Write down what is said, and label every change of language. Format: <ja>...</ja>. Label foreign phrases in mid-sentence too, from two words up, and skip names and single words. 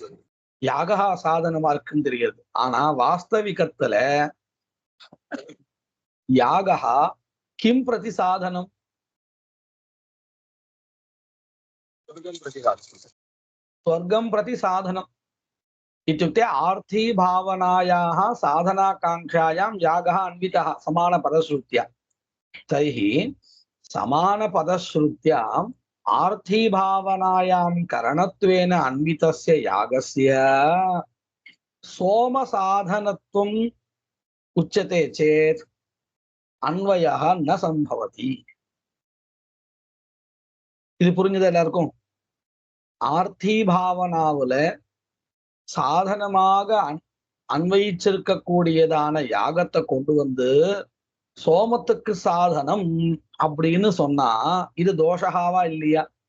<ta>யாகா சாதனமா இருக்குன்னு தெரியுது. ஆனா வாஸ்தவிகத்துல</ta> <sa>यागः किं प्रति साधनम्? स्वर्गं प्रति साधनम्. इत्युक्ते आर्थी भावनायाः साधनाकांक्षायां यागः अन्वितः समानपदश्रुत्या. तर्हि समानपदश्रुत्याम् आर्थी भावनायां करणत्वेन अन्वितस्य यागस्य सोमसाधनत्वम् उच्यते चेत् अन्वयः न सम्भवति.</sa> <ta>இது புரிஞ்சது எல்லாருக்கும்? ஆர்த்தி பாவனாவுல சாதனமாக அன்வயிச்சிருக்கக்கூடியதான யாகத்தை கொண்டு வந்து சோமத்துக்கு சாதனம் அப்படின்னு சொன்னா இது தோஷகாவா இல்லையா?</ta>